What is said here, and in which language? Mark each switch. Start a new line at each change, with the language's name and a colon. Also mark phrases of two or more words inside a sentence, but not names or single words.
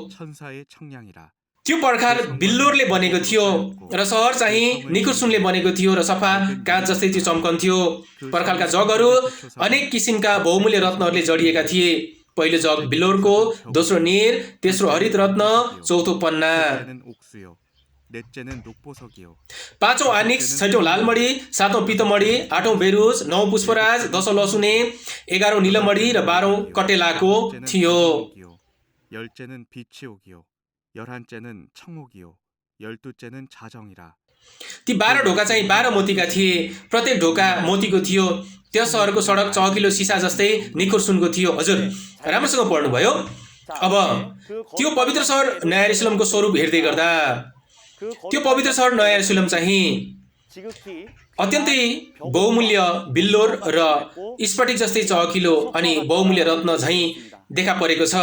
Nepali: त्यो पर्खाल बिल्लोरले बनेको थियो र सहर चाहिँ निखुर सुनले बनेको थियो र सफा काँच जस्तै त्यो चम्कन्थ्यो। पर्खालका जगहरू अनेक किसिमका बहुमूल्य रत्नहरूले जडिएका थिए। पहिलो जग बिल्लोरको, दोस्रो नीर, तेस्रो हरित रत्न, चौथो पन्ना।
Korean: 넷째는 녹보석이요.
Nepali: पाँचौं आनिक्स, छैटौं लालमणी, सातौं पितमणी, आठौं बेरुज, नौ पुष्पराज, 10औं लसुने, 11औं नीलमणी र 12औं कटेलाको थियो।
Korean: 열째는 빛이 오기요. 11째는 청옥이요. 12째는 자정이라.
Nepali: ती 12 ढोका चाहिँ 12 मोतीका थिए। प्रत्येक ढोका मोतीको थियो। त्यस सहरको सडक चहकिलो सिसा जस्तै निखुर सुनको थियो। हजुर राम्रोसँग पढ्नुभयो। अब त्यो पवित्र सहर नयाँ यरुसलेमको स्वरूप हेर्दै गर्दा त्यो पवित्र सहर नयाँ यरुसलेम चाहिँ अत्यन्तै बहुमूल्य बिल्लोर र स्फटिक जस्तै चहकिलो अनि बहुमूल्य रत्न झैं देखा परेको छ।